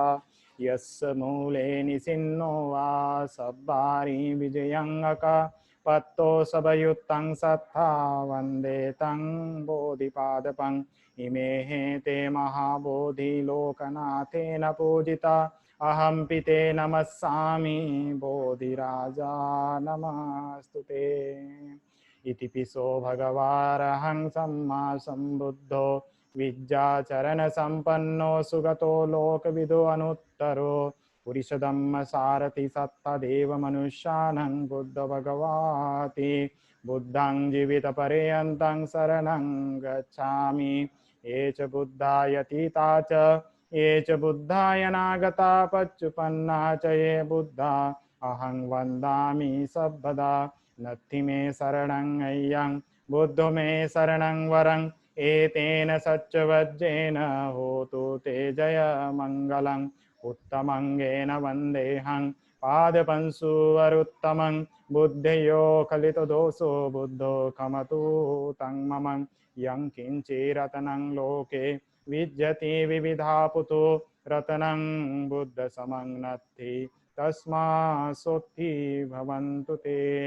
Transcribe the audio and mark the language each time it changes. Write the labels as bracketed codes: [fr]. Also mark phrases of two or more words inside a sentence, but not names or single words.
[pi] यस्य मूले निसिन्नो वा सब्बारि विजयङ्गक पत्तो सबयुक्तं सत्ता वन्दे तं बोधिपादपम्। इमे ते महाबोधि लोकनाथेन पूजिता अहं पिते नमस्सामि बोधिराजा नमस्तुते। इतिपिसो भगवारहं सम्मा सम्बुद्धो विद्याचरणसम्पन्नो सुगतो लोकविदो अनुत्तरो पुरुषधम्म सारथि सत्तदेव मनुष्यानं बुद्ध भगवाति। बुद्धं जीवितपर्यन्तं शरणं गच्छामि। ये च बुद्धायतीता च ये च बुद्धायनागता पच्युपन्ना च ये बुद्धा अहं वन्दामि सर्वदा नत्थि मे शरणं अय्यं बुद्धो मे शरणं वरं एतेन सच्चवज्जेन होतु ते जय मङ्गलम् उत्तमङ्गेन वन्देऽहं पादपंशुवरुत्तमं बुद्धयो खलितदोषो बुद्धो खमतु तं मम यं किञ्चिरतनं लोके विद्यते विविधा पुतो रतनं बुद्धसमं नत्थि तस्मात्सोत्थि भवन्तु ते